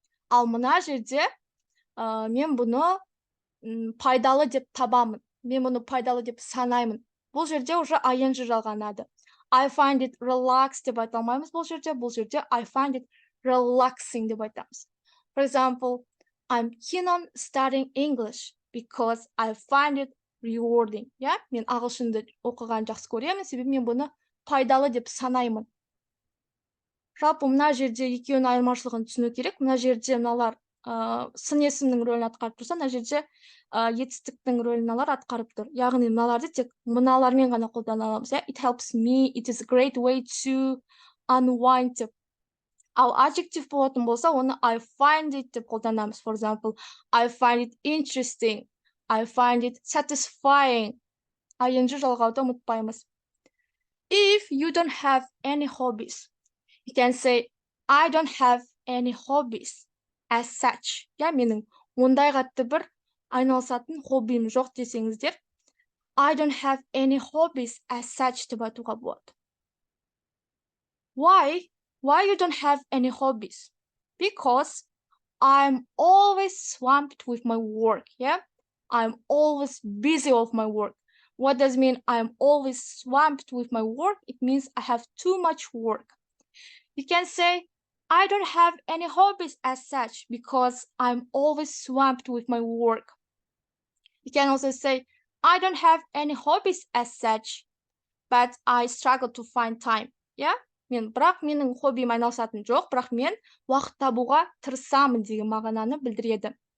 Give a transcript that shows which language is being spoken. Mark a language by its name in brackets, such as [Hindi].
[Kazakh] Ал мына жерде мен бұны пайдалы деп табамын. Мен бұны пайдалы деп санаймын. Бұл жерде [Russian] уже [Kazakh] ing жалғанады. [English] I find it relaxed [Kazakh] деп айта алмаймыз бұл жерде. Бұл жерде [English] I find it relaxing [Kazakh] деп айтамыз. [English] For example, I'm keen on studying English because I find it rewarding. Yeah? [Kazakh] Мен ағылшынды оқыған жақсы көремін, себебі мен бұны пайдалы деп санаймын. Жалпы мына жерде екеуінің айырмашылығын түсіну керек. Мына жерде мыналар сын есімнің рөлін атқарып тұрса, мына жерде етістіктің рөлін мыналар атқарып тұр. Яғни мыналарды тек мыналармен ғана қолдана аламыз. [English] It helps me, it is a great way to unwind деп. [Kazakh] Ал adjective болатын болса, оны [English] I find it [Kazakh] деп қолданамыз. [English] For example, I find it interesting. I find it satisfying. [Kazakh] ing жалғауды ұмытпаймыз. [English] If you don't have any hobbies, you can say, I don't have any hobbies as such. [Kazakh] Я менің ондай қатты бір айналысатын хоббим жоқ десеңіздер, [English] I don't have any hobbies as such [Kazakh] деп айтуға болады. [English] Why? Why you don't have any hobbies? Because I'm always swamped with my work, yeah? I'm always busy with my work. What does it mean I'm always swamped with my work? It means I have too much work. You can say, I don't have any hobbies as such because I'm always swamped with my work. You can also say, I don't have any hobbies as such, but I struggle to find time. Yeah? [Kazakh] Бірақ менің хоббим айналысатын жоқ, бірақ мен уақыт табуға тырысамын деген мағынаны білдіреді.